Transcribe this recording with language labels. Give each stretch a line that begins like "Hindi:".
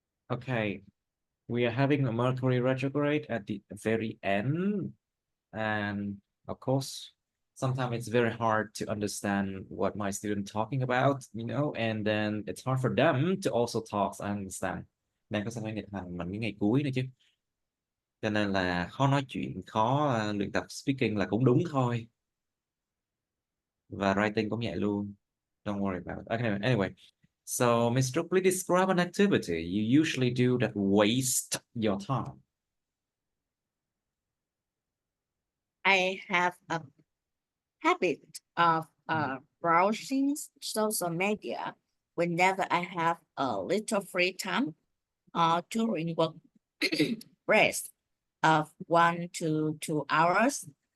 English: Okay, we are having a Mercury retrograde at the very end, and of course, sometimes it's very hard to understand what my student talking about, and then it's hard for them to also talk, I understand.
Vietnamese: Đang có sang nghịch hành mình cái ngày cuối nữa chứ, cho nên là khó nói chuyện, khó luyện tập speaking là cũng đúng thôi, và writing cũng vậy luôn.
English: Don't worry about it. Okay, anyway, so Mr. please describe an activity you usually do that waste your time. I have a habit of browsing social media whenever I have a little free time or during work rest of 1 to 2 hours.